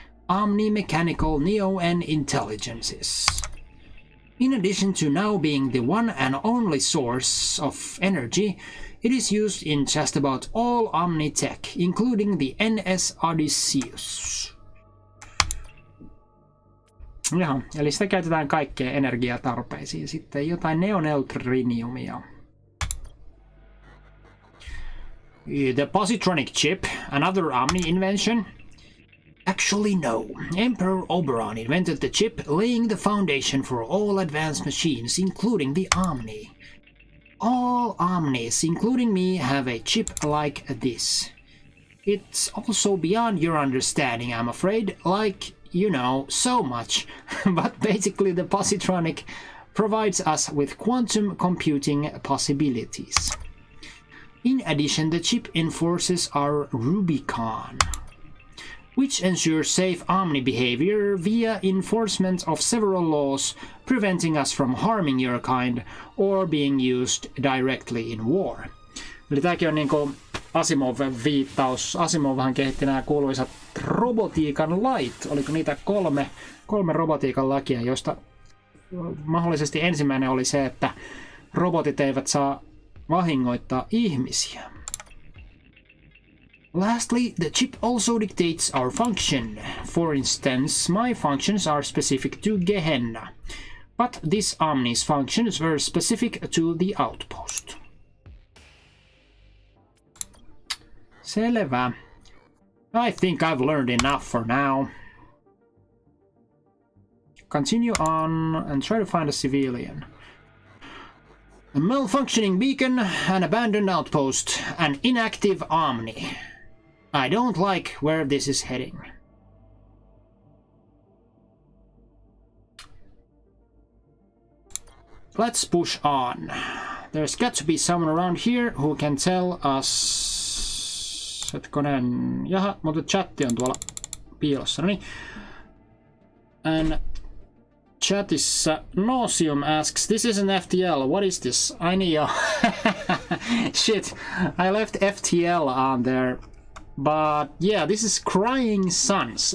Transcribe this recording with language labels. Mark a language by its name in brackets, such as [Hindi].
[English] Omni-mechanical Neo-N intelligences. In addition to now being the one and only source of energy, it is used in just about all Omni tech, including the NS Odysseus. [Finnish] Jaha, eli sitä käytetään kaikkeen energiatarpeisiin. Sitten jotain neoneutriniumia. [English] The positronic chip, another Omni invention? Actually, no. Emperor Oberon invented the chip, laying the foundation for all advanced machines, including the Omni. All Omnis, including me, have a chip like this. It's also beyond your understanding, I'm afraid. Like, you know, so much. But basically the positronic provides us with quantum computing possibilities. In addition, the chip enforces our Rubicon, which ensures safe Omni behavior via enforcement of several laws preventing us from harming your kind or being used directly in war. [Finnish] Eli tämäkin on niinku Asimov-viittaus. Asimovhan kehitti nämä kuuluisat robotiikan lait. Oliko niitä kolme robotiikan lakia, joista mahdollisesti ensimmäinen oli se, että robotit eivät saa vahingoittaa ihmisiä. [English] Lastly, the chip also dictates our function. For instance, my functions are specific to Gehenna, but this Omni's functions were specific to the outpost. [Finnish] Selvä. [English] I think I've learned enough for now. Continue on and try to find a civilian. A malfunctioning beacon, an abandoned outpost, an inactive Omni. I don't like where this is heading. Let's push on. There's got to be someone around here who can tell us... [Finnish] Hetkonen. Jaha, mutta chatti on tuolla piilossa. No niin. [English] And chatissa Nosium asks, this isn't FTL, what is this? I know. Shit, I left FTL on there. But yeah, this is Crying Suns.